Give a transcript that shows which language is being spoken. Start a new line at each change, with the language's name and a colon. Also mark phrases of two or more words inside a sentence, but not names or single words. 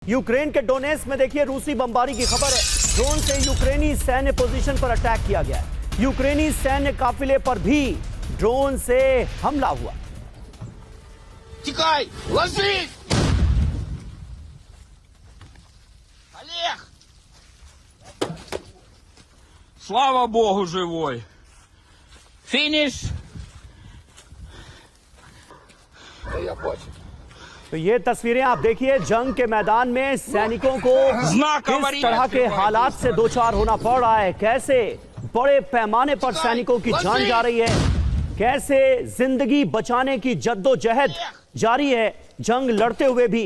Hindi: यूक्रेन के डोनेट्स्क में देखिए रूसी बमबारी की खबर है। ड्रोन से यूक्रेनी सैन्य पोजीशन पर अटैक किया गया है। यूक्रेनी सैन्य काफिले पर भी ड्रोन से हमला हुआ।
Ukrainian: Тікай! Ложись! Олег!
Russian: Слава Богу, живой!
Ukrainian: Фініш! Я бачу.
Hindi: तो ये तस्वीरें आप देखिए, जंग के मैदान में सैनिकों को किस तरह के हालात से दो चार होना पड़ रहा है, कैसे बड़े पैमाने पर सैनिकों की जान जा रही है, कैसे जिंदगी बचाने की जद्दोजहद जारी है जंग लड़ते हुए भी।